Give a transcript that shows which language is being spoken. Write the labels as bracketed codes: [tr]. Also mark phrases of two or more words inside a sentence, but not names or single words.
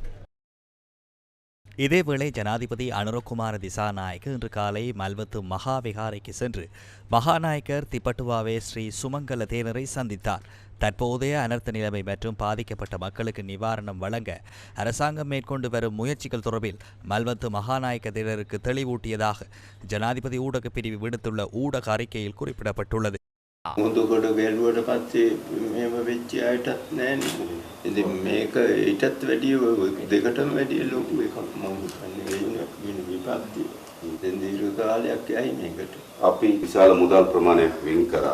[ta] இதேவேளை ஜனாதிபதி அனுரகுமார திசாநாயக்க இன்று காலை மல்வத்து மகாவிகாரைக்கு சென்று மகாநாயக்கர் திப்பட்டுவாவே ஸ்ரீ சுமங்கல தேனரை சந்தித்தார். தற்போதைய அனர்த்த நிலைமை மற்றும் பாதிக்கப்பட்ட மக்களுக்கு நிவாரணம் வழங்க அரசாங்கம் மேற்கொண்டு வரும் முயற்சிகள் தொடர்பில் மல்வத்து மகாநாயக்க தேனருக்கு தெளிவூட்டியதாக ஜனாதிபதி ஊடக பிரிவு விடுத்துள்ள ஊடக அறிக்கையில் குறிப்பிடப்பட்டுள்ளது. [si] මුදුගොඩ ගැලුවට පස්සේ මෙහෙම වෙච්ච අයටත් නෑනේ. ඉතින් මේක ඊටත් වැඩිය දෙකටම වැඩිය ලොකු එකක් මම හිතන්නේ වෙන විපත්ති. ඉතින් දීර්ඝ කාලයක් යයි මේකට. අපි විශාල මුදල් ප්‍රමාණයක් වෙන් කරා.